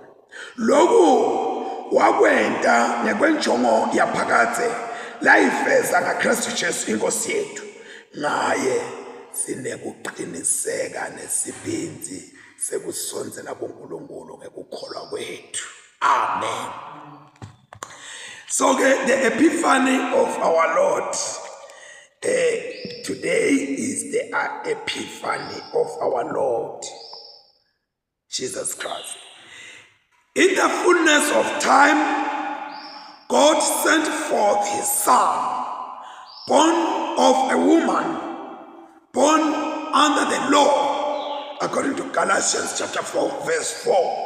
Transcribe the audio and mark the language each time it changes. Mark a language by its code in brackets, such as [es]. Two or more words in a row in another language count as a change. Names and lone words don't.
[ss] Lokhu wakwenta ngekwenjongo yaphakade layifeza ngaKristu Jesu inkosi yethu. Ngaye sinekuqiniseka nesibinzi sekusondzela kuNkulunkulu ngekukholwa kwethu. Amen. [en] So the epiphany of our Lord today is the epiphany of our Lord Jesus Christ. In the fullness of time, God sent forth his son, born of a woman, born under the law, according to Galatians chapter 4, verse 4.